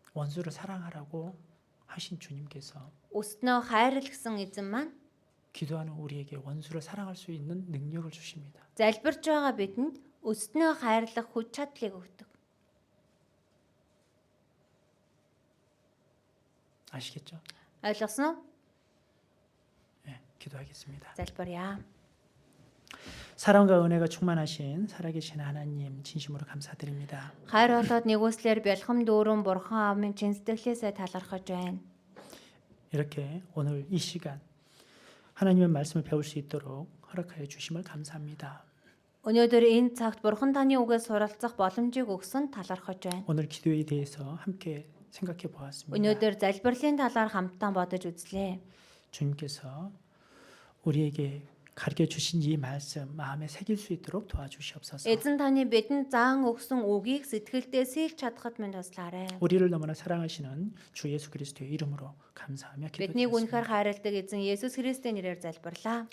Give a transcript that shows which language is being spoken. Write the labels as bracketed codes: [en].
[ko] 원수를 사랑하라고 하신 주님께서 [mn] Өснөө хайрл гэсэн эзэн маань [ko] 기도하는 우리에게 원수를 사랑할 수 있는 능력을 주십니다. [mn] залбирч байгаа бидэнд өснөө хайрлах хүч чадлыг өгдөг. [ko] 아시겠죠? [mn] Ойлгосноо? [ko] 기도하겠습니다. [mn] залбирая. [ko] 사랑과 은혜가 충만하신 살아계신 하나님 진심으로 감사드립니다. [mn] Хайр болоод нэгүслэр бэлхэм дүүрэн бурхан аавын чин сэтгэлээсээ талархаж байна. [ko] 이렇게 오늘 이 시간 하나님의 말씀을 배울 수 있도록 허락하여 주심을 감사합니다. [mn] Өнөөдөр энэ цагт бурхан таны үгээс суралцах боломжийг өгсөн талархаж байна. [ko] 오늘 기도에 대해서 함께 생각해 보았습니다. [mn] Өнөөдөр залбирлын талаар хамтдаа бодож үзлээ. [ko] 주님께서 우리에게 가르쳐 주신 이 말씀 마음에 새길 수 있도록 도와주시옵소서. [mn] Эзэн таны бидэнд заан өгсөн үгийг сэтгэлдээ сэлж чадхад минь туслаарай. [ko] 우리를 너무나 사랑하시는 주 예수 그리스도의 이름으로 감사하며 [mn] Биднийг үнэхээр [ko] 기도드렸습니다. [mn] хайрладаг эзэн Есүс Христосийн нэрээр залбирлаа.